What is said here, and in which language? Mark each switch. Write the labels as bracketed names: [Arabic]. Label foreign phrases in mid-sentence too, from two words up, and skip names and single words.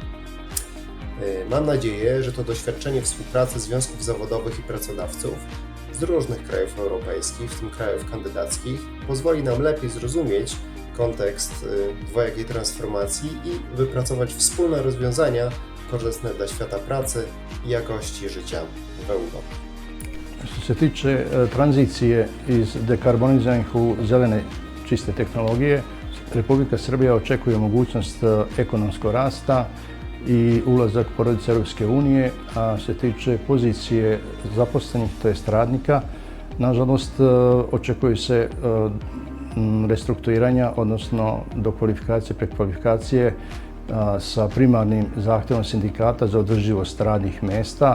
[Polish] Mam nadzieję, że to doświadczenie współpracy związków zawodowych i pracodawców z różnych krajów europejskich, w tym krajów kandydackich, pozwoli nam lepiej zrozumieć kontekst dwojakiej transformacji i wypracować wspólne rozwiązania korzystne dla świata pracy i jakości życia w Europie. [Serbian] Što se tiče tranzicije iz dekarboniziranih u zelene čiste tehnologije, Republika Srbija očekuje mogućnost ekonomskog rasta i ulazak porodice Europske unije, a što se tiče pozicije zaposlenih, to jest radnika, nažalost očekuju se restrukturiranja, odnosno dokvalifikacije, prekvalifikacije sa primarnim zahtjevom sindikata za održivost radnih mjesta.